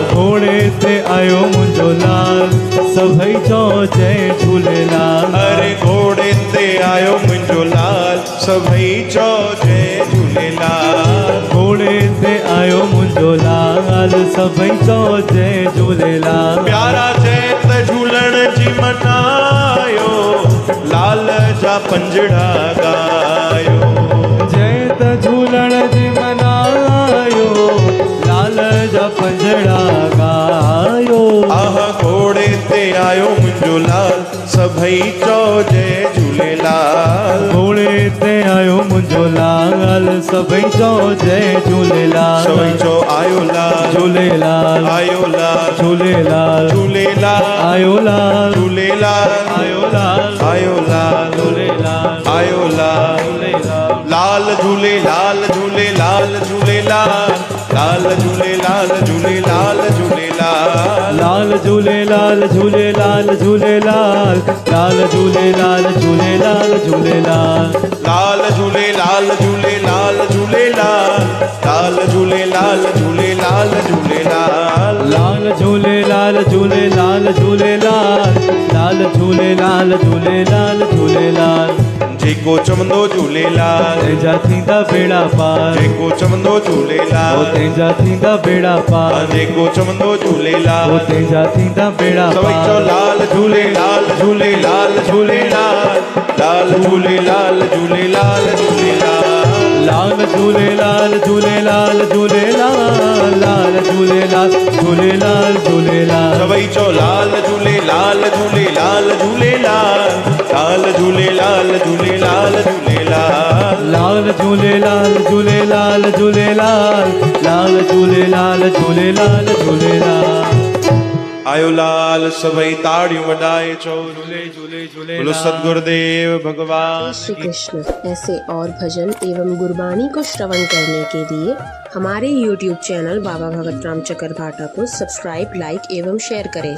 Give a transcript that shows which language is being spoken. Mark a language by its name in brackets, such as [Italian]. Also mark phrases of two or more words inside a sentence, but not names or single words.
[Sindhi] घोड़े ते आयो मुंहिंजो लाल, सभई चो जय झूलेलाल। अरे घोड़े ते आयो मुंहिंजो लाल, सभई चो जय झूलेलाल। घोड़े ते आयो मुंहिंजो लाल, सभई चो जय झूलेलाल। प्यारा जय त झूलण जी मनायो, लाल जा पंजड़ा गायो। जय त झूलण जी मनायो, लाल जा पंजड़ा गायो। आह घोड़े ते आयो मुंहिंजो लाल, सभई चो जय झूलेलाल। घोड़े ते आयो मुंहिंजो लाल, सभई चो जय झूलेलाल। सभई चो आयो लाल झूलेलाल, आयो लाल झूलेलाल, झूलेलाल आयो लाल, झूलेलाल आयो लाल, आयो लाल झूलेलाल, आयो लाल। झूलेलाल। लाल झूलेलाल झूलेलाल झूलेलाल, लाल झूलेलाल झूलेलाल झूलेलाल। लाल झूलेलाल झूलेलाल झूलेलाल, लाल झूलेलाल झूलेलाल झूलेलाल। लाल झूलेलाल झूलेलाल झूलेलाल, लाल झूलेलाल झूलेलाल झूलेलाल। लाल झूलेलाल झूलेलाल झूलेलाल, लाल झूलेलाल झूलेलाल झूलेलाल। जेको चवंदो झूलेलाल, तंहिंजा थींदा बेड़ा पार। जेको चवंदो ओ झूलेलाल, तंहिंजा थींदा बेड़ा पार। जेको चवंदो झूलेलाल। ओ तंहिंजा थींदा बेड़ा सभई चो पार। लाल झूलेलाल झूलेलाल झूलेलाल, लाल झूलेलाल झूलेलाल झूलेलाल। लाल झूलेलाल झूलेलाल झूलेलाल, लाल झूलेलाल झूलेलाल झूलेलाल। सभई चो लाल झूलेलाल झूलेलाल झूलेलाल, लाल झूलेलाल झूलेलाल झूलेलाल। लाल झूलेलाल झूलेलाल झूलेलाल, लाल झूलेलाल झूलेलाल झूलेलाल। आयो लाल, सभई ताड़ियूं वॼाए चो झूले झूले झूलेलाल। बोलो सद्गुरुदेव भगवान श्री कृष्ण। [Hindi] ऐसे और भजन एवं गुरबाणी को श्रवण करने के लिए हमारे YouTube चैनल बाबा भगत राम चकरभाटा को सब्सक्राइब, लाइक एवं शेयर करें।